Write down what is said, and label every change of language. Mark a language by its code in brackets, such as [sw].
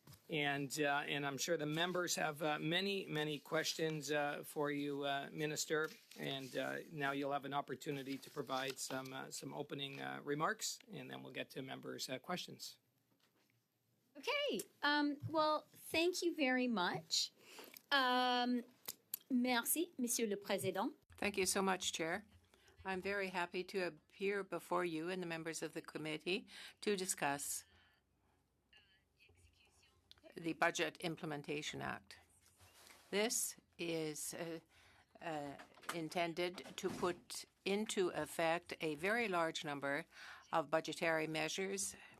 [en] And I'm sure the members have many questions for you, Minister. And now you'll have an opportunity to provide some opening remarks, and then we'll get to members' questions. Okay. Well, thank you very much. [fr] Merci, Monsieur le Président. [en] Thank you so much, Chair. I'm very happy to appear before you and the members of the committee to discuss the Budget Implementation Act. This is intended to put into effect a very large number of budgetary measures.